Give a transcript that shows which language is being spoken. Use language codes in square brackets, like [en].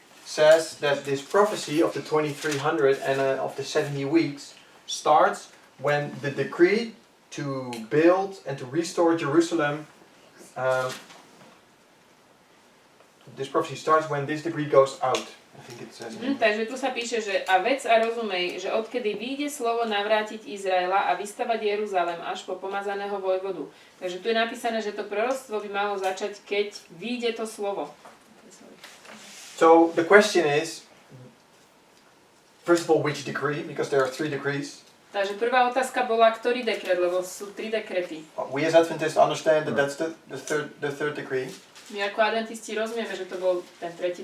[en] says that this prophecy of the 2300 and of the 70 weeks starts when the decree to build and to restore Jerusalem. This prophecy starts when this decree goes out. I think it says. [sk] Takže tu sa píše, že a vec a rozumej, že odkedy vyjde slovo navrátiť Izraela a vystavať Jeruzalem až po pomazaného vojvodu. Takže tu je napísané, že to proroctvo by malo začať, keď vyjde to slovo. [en] So the question is, first of all, which decree? Because there are 3 decrees. [sk] Takže prvá otázka bola, ktorý dekret, lebo sú 3 dekrety. [en] We as Adventists understand that that's the third decree. [sk] My ako adventisti rozumieme, že to bol ten 3.